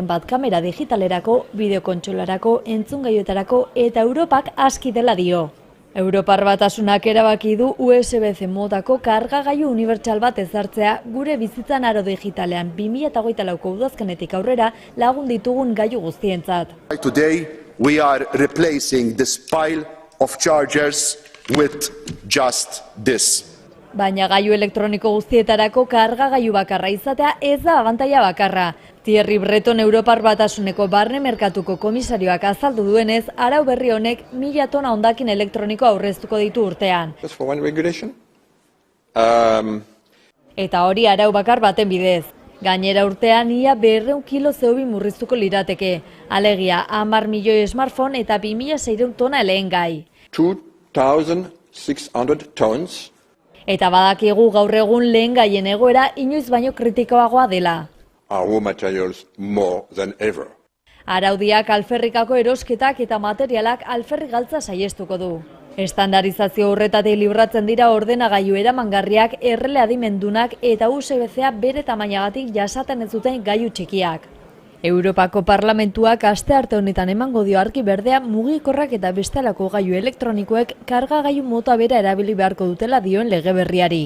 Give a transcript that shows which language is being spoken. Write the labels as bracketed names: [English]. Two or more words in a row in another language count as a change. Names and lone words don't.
[Basque] bat kamera digitalerako, bideokontsolarako, entzungailuetarako eta Europak aski dela dio. Europar Batasunak erabaki du USB-C modako kargagailu unibertsal bat ezartzea gure bizitzan aro digitalean 2024ko udazkenetik aurrera lagun ditugun gailu guztientzat. [English] Today we are replacing this pile of chargers with just this. [Basque] Baina gailu elektroniko guztietarako kargagailu bakarra izatea ez da abantaila bakarra. Thierry Breton Europar Batasuneko barne merkatuko komisarioak azaldu duenez, arau berri honek 1000 tona hondakin elektroniko aurreztuko ditu urtean. Eta hori arau bakar baten bidez. Gainera urtean ia 200 kilo CO2 murriztuko lirateke. Alegia 10 milioi smartphone eta 2600 tona lehen gai. [English] 2,600 tons. [Basque] Eta badakigu gaur egun lehen gaien egoera inoiz baino kritikoagoa dela. [English] Raw materials more than ever. [Basque] Araudiak alferrikako erosketak eta materialak alferrik galtza saiestuko du. Estandarizazio horretatik libratzen dira ordenagailu eramangarriak, errele adimendunak eta USB-C bere tamainagatik jasaten ez duten gailu txikiak. Europako Parlamentuak astearte honetan emango dio argi berdea mugikorrak eta bestelako gailu elektronikoek kargagailu mota bera erabili beharko dutela dioen lege berriari.